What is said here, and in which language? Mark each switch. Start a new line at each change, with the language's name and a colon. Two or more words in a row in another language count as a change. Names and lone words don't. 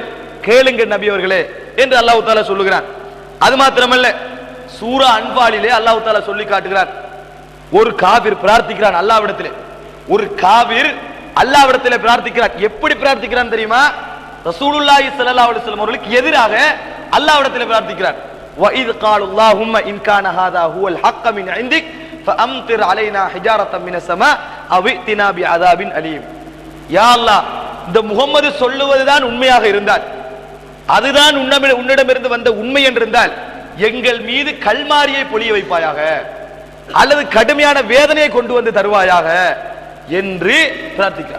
Tamil: கேளுங்க நபி அவர்களே என்று
Arabic: الله تعالى
Tamil: சொல்லுகிறான். அது மாத்திரமல்ல, சூரா அன்பாலிலே
Arabic: الله تعالى
Tamil: சொல்லி காட்டுகிறார், ஒரு காபிர் பிரார்த்திக்கிறான் அல்லாஹ்விடத்திலே, ஒரு காபிர் அல்லாஹ்விடத்திலே பிரார்த்திக்கிறான். எப்படி பிரார்த்திக்கிறான் தெரியுமா?
Arabic: رسول الله صلى الله عليه وسلم
Tamil: அவர்களுக்கு எதிராக அல்லாஹ்விடத்திலே பிரார்த்திக்கிறான்.
Arabic: وَإِذْ قَالُوا اللَّهُمَّ إِنْ كَانَ هَذَا هُوَ الْحَقَّ مِنْ عِنْدِكَ فَأَمْطِرْ عَلَيْنَا حِجَارَةً مِنَ السَّمَاءِ أَوْ ائْتِنَا بِعَذَابٍ أَلِيمٍ.
Tamil: யா அல்லாஹ், இந்த முகம்மது சொல்லுவதுதான் உண்மையாக இருந்தால், அதுதான் உன்னிடமிருந்து வந்த உண்மை என்றிருந்தால், எங்கள் மீது கல்மாரியை பொழிய வைப்பாயாக, அல்லது கடுமையான வேதனையை கொண்டு வந்து தருவாயாக என்று பிரார்த்திக்கிறார்.